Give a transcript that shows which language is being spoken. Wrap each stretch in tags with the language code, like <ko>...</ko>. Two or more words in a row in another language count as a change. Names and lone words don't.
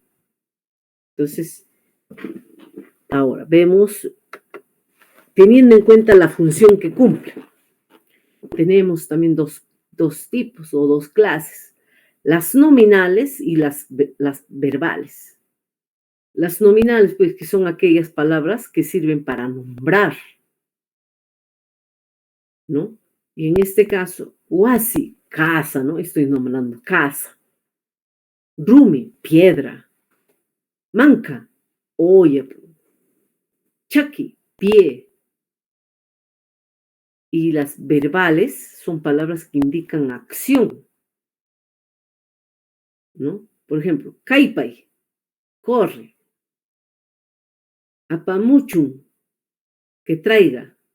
<es>Entonces, ahora vemos, teniendo en cuenta la función que cumple, tenemos también dos dos tipos o dos clases, las nominales y las verbales. Las nominales, pues, que son aquellas palabras que sirven para nombrar, ¿no? Y en este caso, wasi, casa, ¿no? Estoy nombrando casa. Rumi, piedra. Manca, olla. Chaki, pie. Y las verbales son palabras que indican acción, ¿no? Por ejemplo, kaipay, corre. Apamuchun, que traiga.</es>